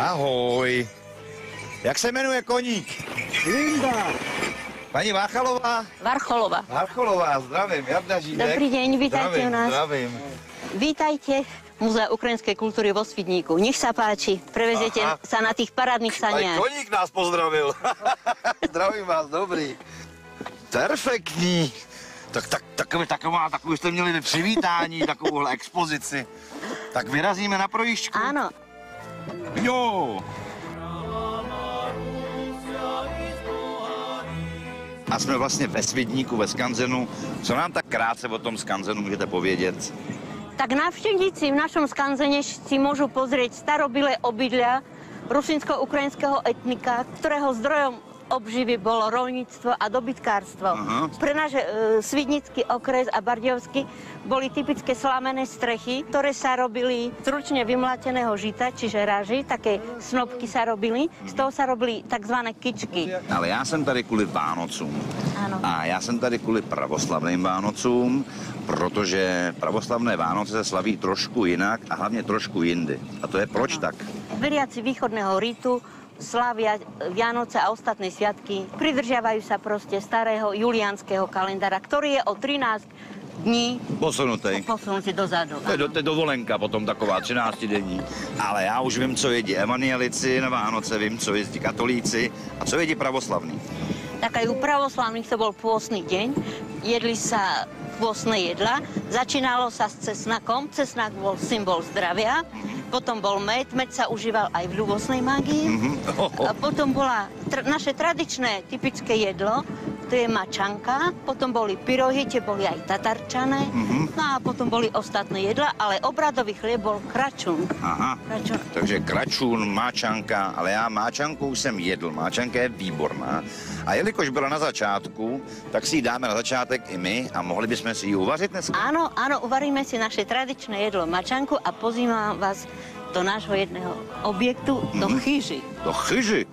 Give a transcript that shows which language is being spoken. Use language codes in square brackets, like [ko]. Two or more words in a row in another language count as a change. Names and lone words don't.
[cs] Ahoj. Jak se jmenuje koník? Linda. Paní Váchalová? Varcholová. Varcholová, zdravím, Jarda Žídek. [sk] Dobrý deň, vítajte u nás. Zdravím. Vítajte v Múzea ukrajinskej kultúry vo Svidníku. Nech sa páči, prevezete sa na tých parádnych Aj saniach. koník nás pozdravil. Zdravím vás, dobrý. [cs] Perfektní. Takovou jste měli přivítání, takovouhle expozici. Tak vyrazíme na projížďku? [sk] Áno. [cs] Jo. A jsme vlastně ve Svidníku, ve skanzenu. Co nám tak krátce o tom skanzenu můžete povědět? [sk] Tak návštevníci v našom skanzene si môžu pozrieť starobilé obydlia rusínsko-ukrajinského etnika, ktorého zdrojom obživy bolo roľníctvo a dobytkárstvo. Pre náš Svidnický okres a Bardejovský boli typické slamené strechy, ktoré sa robili z ručne vymláteného žita, čiže raži, také snopky sa robili. Z toho sa robili tzv. Kyčky. [cs] Ale já jsem tady kvůli Vánocům. [sk] Áno. [cs] A já jsem tady kvůli pravoslavným Vánocům, protože pravoslavné Vánoce se slaví trošku jinak a hlavně trošku jindy. A to je proč tak? [sk] Veriaci východného ritu slávia Vianoce a ostatné sviatky. Pridržiavajú sa proste starého juliánskeho kalendára, ktorý je o 13 dní posunutý dozadu. [cs] To je dovolenka potom taková 13 denní. Ale já už vím, co jedí evangelici na Vánoce, vím, co jedí katolíci a co jedí pravoslavní. [sk] Tak aj u pravoslavných to bol pôstny deň. Jedli sa pôstne jedla. Začínalo sa s cesnakom. Cesnak bol symbol zdravia. Potom bol med. Med sa užíval aj v ľubosnej mágii. A potom bola naše tradičné, typické jedlo. To je mačanka, potom boli pyrohy, tie boli aj tatarčané, no a potom boli ostatné jedla, ale obradový chlieb bol kračun. [cs] Aha, takže kračun, máčanka, ale já máčanku už jsem jedl, máčanka je výborná. A jelikož byla na začátku, tak si ji dáme na začátek i my a mohli bychom si ji uvařit dneska? [sk] Áno, uvaríme si naše tradičné jedlo mačanku a pozývam vás do nášho jedného objektu, do chyži. [cs] Do chyži?